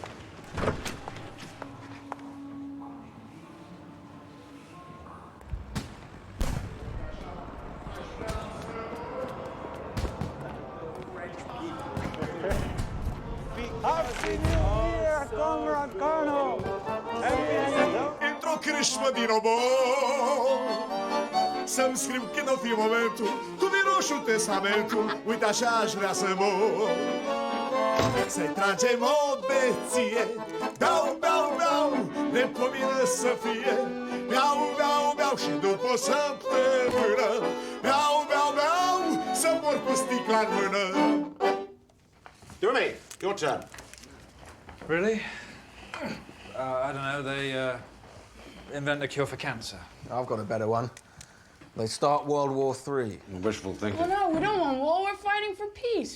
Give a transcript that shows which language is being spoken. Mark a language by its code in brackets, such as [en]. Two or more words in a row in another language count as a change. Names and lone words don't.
[en] Happy New Year, Comrade Colonel! [ro] Într-o crâșmă din obor să-mi scriu când o fi momentul cu din roșu testamentul. Uite așa aș vrea să mor. Să-i tragem o beție. Beau, beau, beau, de pomină să fie. Beau, beau, beau și după o săptămână. Beau, beau, beau, să mor cu sticla în mână. [en] Jimmy, your turn. Really? I don't know. They invent a cure for cancer. I've got a better one. They start World War III. Wishful thinking. Well, no, we don't want war. We're fighting for peace.